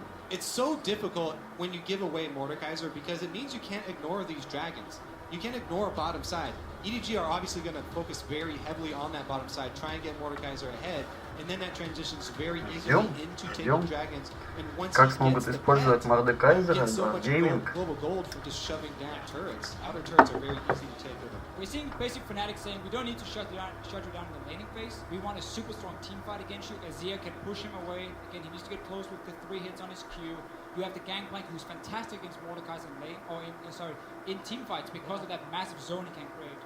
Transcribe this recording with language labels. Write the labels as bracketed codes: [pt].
[en] It's so difficult when you give away Mordekaiser because it means you can't ignore these dragons. You can't ignore bottom side. EDG are obviously going to focus very heavily on that bottom side, try and get Mordekaiser ahead. and then that transitions very easily into taking dragons. And once [ru] как смогут использовать Мордекайзера в гейминг. [en] Global gold for just shoving down turrets. Outer turrets are very easy to take over. We're seeing basic Fnatic saying we don't need to shut you down in the laning phase. We want a super strong team fight against you. Azir can push him away. Again, he needs to get close with the 3 hits on his Q. You have the Gangplank who's fantastic against Mordekaiser in lane, or in team fights because of that massive zone he can create.